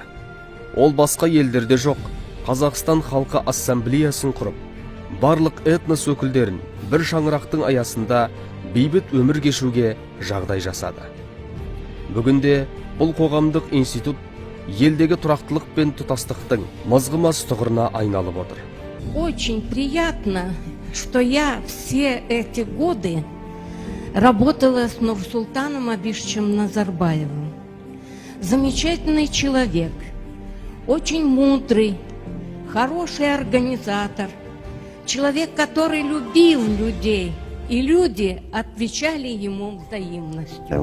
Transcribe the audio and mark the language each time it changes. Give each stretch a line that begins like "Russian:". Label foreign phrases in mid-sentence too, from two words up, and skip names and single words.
Kazakh: Ол басқа елдерде жоқ Қазақстан халқы ассамблеясын құрып, барлық этнос өкілдерін бір шаңырақтың аясында бейбіт өмір кешуге жағдай жасады. Бүгінде бұл қоғамдық институт елдегі тұрақтылық пен тұтастықтың мызғымас тұғырына айналып отыр.
Russian: Очень приятно, что я все эти годы работала с Нурсултаном Абишевичем Назарбаевым. Замечательный человек, очень мудрый, хороший организатор, человек, который любил людей, и люди отвечали ему взаимностью.